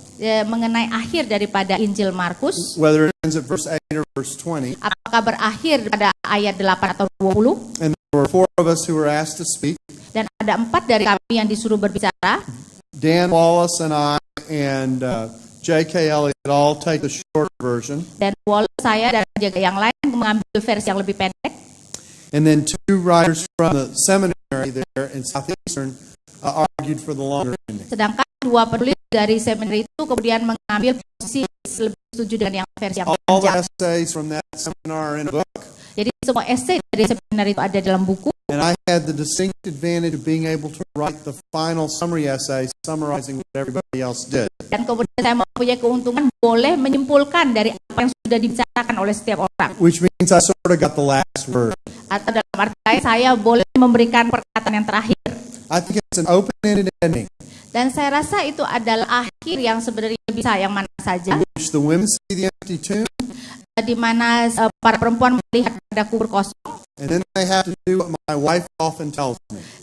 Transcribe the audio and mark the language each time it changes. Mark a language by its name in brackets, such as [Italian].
[Indonesian] mengenai akhir daripada Injil Markus. [English] whether it ends at verse 8 or verse 20. [Indonesian] Apakah berakhir pada ayat 8 atau 20? [English] And there were 4 of us who were asked to speak. [Indonesian] Dan ada 4 dari kami yang disuruh berbicara. [English] Dan Wallace and I and J.K. Elliott all take the short version. [Indonesian] Dan Wallace, saya dan juga yang lain mengambil versi yang lebih pendek. [English] And then 2 writers from the seminary there in Southeastern argued for the longer ending. [Indonesian] Sedangkan 2 penulis dari seminari itu kemudian mengambil posisi lebih setuju dengan yang versi yang [English] All the [Indonesian] panjang. [English] essays from that seminar are in a book. [Indonesian] Jadi semua esai dari seminar itu ada dalam buku. [English] And I had the distinct advantage of being able to write the final summary essay summarizing what everybody else did. [Indonesian] Dan kemudian saya mempunyai keuntungan boleh menyimpulkan dari apa yang sudah dibicarakan oleh setiap orang. [English] Which means I sort of got the last word. [Indonesian] Atau dalam arti lain, saya boleh memberikan perkataan yang terakhir. [English] I think it's an open-ended ending [Indonesian] Dan saya rasa itu adalah akhir yang sebenarnya bisa yang mana saja. [English] in which the women see the empty tomb [Indonesian] Di mana para perempuan melihat ada kubur kosong. [English] and then they have to do what my wife often tells me.